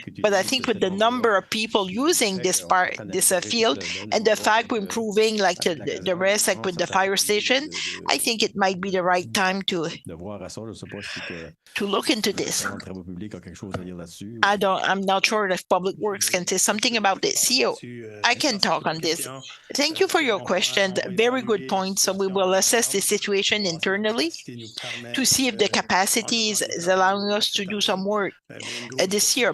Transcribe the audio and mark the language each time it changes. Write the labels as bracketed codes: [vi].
[en] But I think with the number of people using this field and the fact we're improving like the rest, like with the fire station, I think it might be the right time to [fr] De voir à ça, je sais pas si que [en] look into this. [fr] le travaux publics a quelque chose à dire là-dessus. [en] I'm not sure if Public Works can say something about this. CEO, I can talk on this. Thank you for your question. Very good point. So we will assess the situation internally to see if the capacity is allowing us to do some work this year.